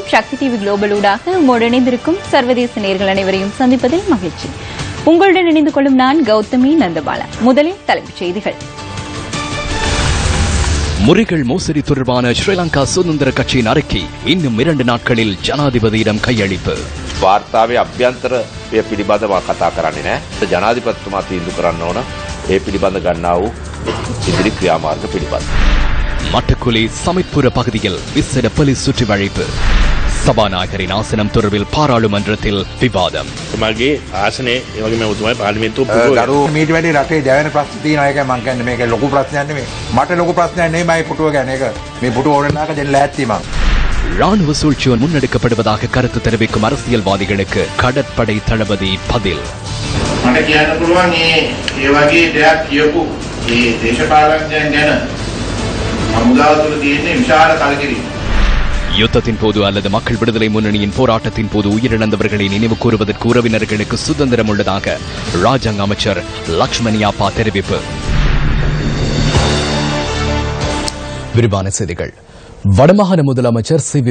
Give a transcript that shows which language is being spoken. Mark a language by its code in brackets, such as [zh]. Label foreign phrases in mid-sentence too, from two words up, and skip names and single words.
[ta] சக்தி டிவி குளோபல் ஊடாக உங்களோடு இணைந்திருக்கும் சர்வதேச நேயர்கள் அனைவரையும் சந்திப்பதில் மகிழ்ச்சி. உங்களுடன் இணைந்து கொள்ளும் நான் கௌதமி நந்தபாலா. முதலில் தலைப்புச் செய்திகள். முறிகள் மோசடி தொடர்பான ஸ்ரீலங்கா சுதந்திர கட்சியின் அறிக்கை இன்னும் 2 நாட்களில் ஜனாதிபதியிடம் கையளிப்பு. [si] වාර්තාවේ අභ්‍යන්තරය පිළිබඳව කතා කරන්නේ නැහැ. ජනාධිපතිතුමා තීන්දුව කරන්න ඕන ඒ පිළිබඳ ගන්නා වූ ඉදිරි ක්‍රියාමාර්ග පිළිබඳව. [ta] மட்டக்குழி சமைப்புற பகுதியில் விசேட போலீஸ் சுற்றி வளைப்பு. சபாநாயகரின் ஆசனம் தொடர்பில் பாராளுமன்றத்தில் விவாதம். [si] මගේ ආසනයේ ඒ වගේම ඔබතුමාගේ පාර්ලිමේන්තුව දරුවෝ මීට වැඩි රටේ දැවෙන ප්‍රශ්න තියෙනවා. ඒකයි මම කියන්නේ මේක ලොකු ප්‍රශ්නයක් නෙමෙයි. මට ලොකු ප්‍රශ්නයක් නෙමෙයි මගේ පුටුව ගැන. ඒක මේ පුටුව ඕනනාක දෙන්න ලෑස්ති මම. [ta] ராணுவ சூழ்ச்சியோன் முன்னெடுக்கப்படுவதாக கருத்து தெரிவிக்கும் அரசியல்வாதிகளுக்கு கடற்படை தளபதி பதில். [si] මට කියන්න පුළුවන් ඒ වගේ දෙයක් කියපු මේ දේශපාලනඥයන් ගැන හමුදාව තුළ තියෙන විශාල කලකිරීම. [ta] யுத்தத்தின் போது அல்லது மக்கள் விடுதலை முன்னணியின் போராட்டத்தின் போது உயிரிழந்தவர்களை நினைவு கூறுவதற்கு உறவினர்களுக்கு சுதந்திரம் உள்ளதாக ராஜாங்க அமைச்சர் லக்ஷ்மண் யாப்பா தெரிவிப்பு. விரிவான செய்திகள். வடமாகாண முதலமைச்சர் சி.வி.